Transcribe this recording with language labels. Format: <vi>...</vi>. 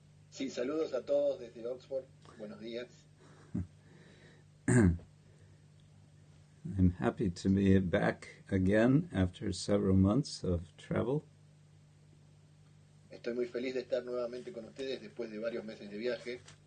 <es>Sí, saludos a todos desde Oxford. Buenos días.</es> <en>I'm happy to be back again after several months of travel.</en> <es>Estoy muy feliz de estar nuevamente con ustedes después de varios meses de viaje.</es>